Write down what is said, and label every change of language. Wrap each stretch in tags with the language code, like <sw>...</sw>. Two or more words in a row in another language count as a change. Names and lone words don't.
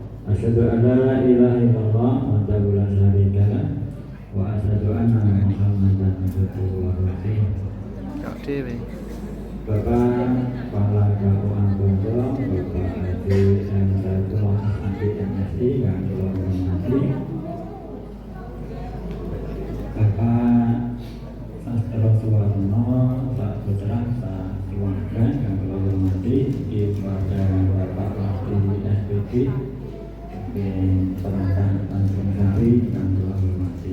<ar>أشهد أن لا إله إلا الله وحده لا شريك له وأشهد أن محمدا عبده ورسوله.</ar> <id>Kak Dewi. Bapak Kepala Kabupaten Bondo, Bapak Haji M. Saifullah Adi MSI yang kula hormati, Bapak Sastro Suwarno, Pak Putra, Pak Keluarga yang kula hormati, keluarga Bapak Wakil SPD, Perangkat Tanjung Sari yang kula hormati.</id>